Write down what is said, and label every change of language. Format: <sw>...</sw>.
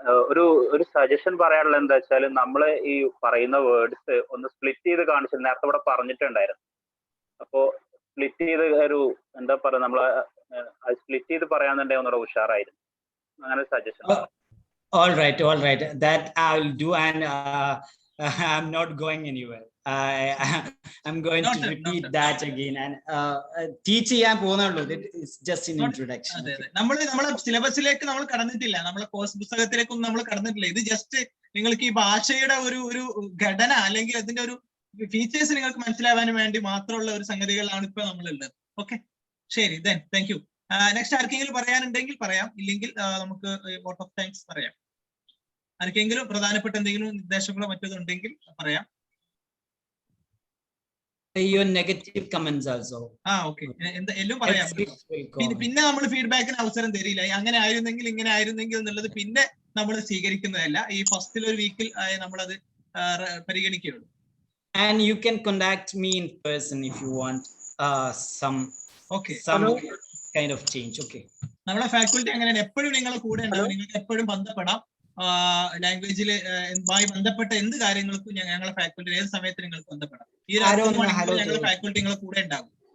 <ml>ഒരു സജഷൻ പറയാനുള്ള എന്താ വെച്ചാൽ നമ്മള് ഈ പറയുന്ന വേർഡ്സ് ഒന്ന് സ്പ്ലിറ്റ് ചെയ്ത് കാണിച്ചു. നേരത്തെ ഇവിടെ പറഞ്ഞിട്ടുണ്ടായിരുന്നു. അപ്പോ സ്പ്ലിറ്റ് ചെയ്ത് ഒരു എന്താ പറയാ നമ്മള് സ്പ്ലിറ്റ് ചെയ്ത് പറയാന്നുണ്ടെങ്കിൽ ഒന്നുകൂടെ ഉഷാറായിരുന്നു. അങ്ങനെ suggestion.</ml> <en>All right. That I will do, and I'm not going anywhere. I'm going to repeat that again and teach</en> <ml>ചെയ്യാൻ പോകുന്നുള്ളൂ.</ml> <en>It's just an introduction.</en> <ml>നമ്മളെ സിലബസിലേക്ക് നമ്മൾ കടന്നിട്ടില്ല. നമ്മളെ കോഴ്സ് പുസ്തകത്തിലേക്കൊന്നും നമ്മൾ കടന്നിട്ടില്ല. ഇത് ജസ്റ്റ് നിങ്ങൾക്ക് ഈ ഭാഷയുടെ ഒരു ഘടന അല്ലെങ്കിൽ അതിന്റെ ഒരു ഫീച്ചേഴ്സ് നിങ്ങൾക്ക് മനസ്സിലാവാൻ വേണ്ടി മാത്രമുള്ള ഒരു സംഗതികളാണ് ഇപ്പൊ നമ്മളുള്ളത്. ഓക്കെ, ശരി. Thank you. നെക്സ്റ്റ് ആർക്കെങ്കിലും പറയാനുണ്ടെങ്കിൽ പറയാം. ഇല്ലെങ്കിൽ നമുക്ക് വോട്ട് ഓഫ് താങ്ക്സ് പറയാം. ആർക്കെങ്കിലും പ്രധാനപ്പെട്ട എന്തെങ്കിലും നിർദ്ദേശങ്ങളോ മറ്റോ ഉണ്ടെങ്കിൽ പറയാം.</ml> <en>Your negative comments also.</en> <ml>Okay, എല്ലാം പറയാം. പിന്നെ നമ്മൾ ഫീഡ്ബാക്കിന് അവസരം തരില്ല. അങ്ങനെ ആയിരുന്നെങ്കിൽ ഇങ്ങനെ ആയിരുന്നെങ്കിൽ എന്നുള്ളത് പിന്നെ നമ്മൾ സ്വീകരിക്കുന്നതല്ല. ഈ ഫസ്റ്റിൽ ഒരു വീക്കിൽ നമ്മളത് പരിഗണിക്കുകയുള്ളൂ.</ml> <en>And you can contact me in person if you want some kind of change. Okay.</en> <ml>നമ്മളെ ഫാക്കൽറ്റി അങ്ങനെയാണ്. എപ്പോഴും നിങ്ങളെ കൂടെ ഉണ്ടാവും. നിങ്ങൾക്ക് എപ്പോഴും ബന്ധപ്പെടാം. ലാംഗ്വേജിൽ ബന്ധപ്പെട്ട എന്ത് കാര്യങ്ങൾക്കും ഞങ്ങളെ ഫാക്കൽറ്റി ഏത് സമയത്ത് നിങ്ങൾക്ക് ബന്ധപ്പെടാം. ഈ ഞങ്ങളുടെ ഫാക്കൽറ്റി നിങ്ങളെ കൂടെ ഉണ്ടാകും.</ml>